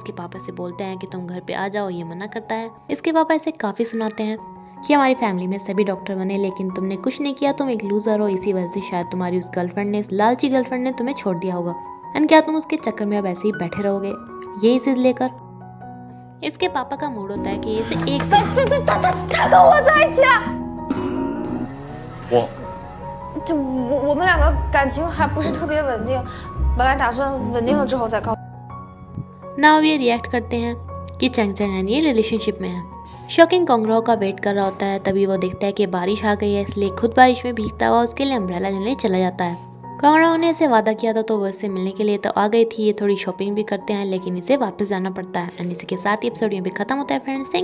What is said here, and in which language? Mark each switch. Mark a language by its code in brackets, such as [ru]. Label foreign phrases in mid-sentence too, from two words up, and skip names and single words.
[hi] इसके पापा से बोलते हैं कि तुम घर पे आ जाओ, ये मना करता है। इसके पापा इसे काफ़ी सुनाते हैं कि हमारी फैमिली में सभी डॉक्टर बने, लेकिन तुमने कुछ नहीं किया, तुम एक लूज़र हो, इसी वजह से शायद तुम्हारी उस गर्लफ्रेंड ने, उस लालची गर्लफ्रेंड ने तुम्हें छोड़ दिया होगा। एंड क्या तुम उसके चक्कर में अब ऐसे ही बैठे रहोगे यही चीज़ लेकर। इसके पापा का मूड होता है कि इसे एक [zh] 他跟我在一起了。我们两个感情还不是特别稳定，本来打算稳定了之后再告。 [hi] नाव ये रिएक्ट करते हैं कि चैंग चैंग एंड ये रिलेशनशिप में है। शॉकिंग कांगराओ का वेट कर रहा होता है, तभी वो देखता है कि बारिश आ गई है, इसलिए खुद बारिश में भीगता हुआ उसके लिए अम्ब्रेला लेने चला जाता है। कांगराओ ने इसे वादा किया था तो वो इससे मिलने के लिए तो आ गई थी। ये थोड़ी शॉपिंग भी करते हैं, लेकिन इसे वापस जाना पड़ता है। एंड इसी के साथ ही एपिसोड यहाँ पे खत्म होता है फ्रेंड्स।